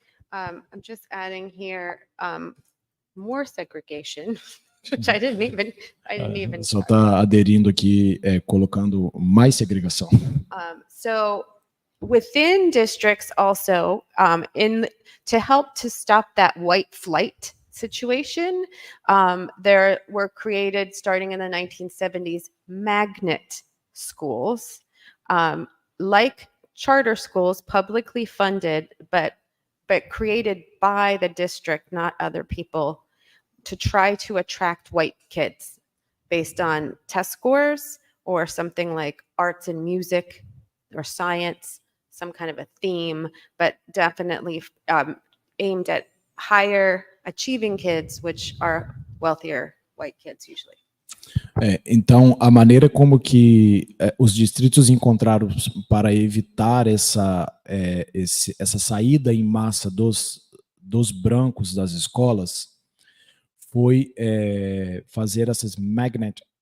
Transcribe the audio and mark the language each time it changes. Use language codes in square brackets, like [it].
[en] I'm just adding here more segregation, which I didn't even. [pt] Só está aderindo aqui, colocando mais segregação. [en] So within districts also, to help to stop that white flight situation, there were created, starting in the 1970s, magnet schools, like charter schools, publicly funded, but created by the district, not other people, to try to attract white kids based on test scores or something like arts and music or science, some kind of a theme, but definitely aimed at higher achieving kids, which are wealthier white kids usually. [pt] Então, a maneira como que os distritos encontraram para evitar essa saída em massa dos brancos das escolas foi fazer essas magnet